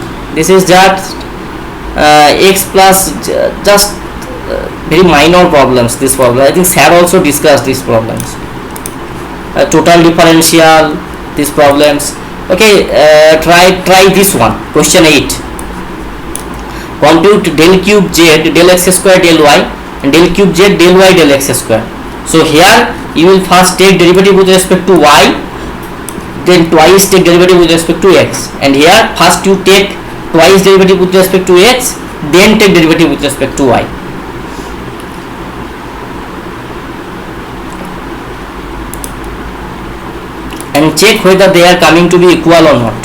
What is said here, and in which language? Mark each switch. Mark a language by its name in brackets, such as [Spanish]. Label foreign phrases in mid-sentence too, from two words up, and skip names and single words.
[English] This is just x plus just very minor problems. This problem, I think Sir also discussed these problems. Total differential, these problems. Okay, try this one. Question 8. Compute del cube z del x square del y and del cube z del y del x square. So here you will first take derivative with respect to y, then twice take derivative with respect to x, and here first you take twice derivative with respect to x, then take derivative with respect to y. And check whether they are coming to be equal or not.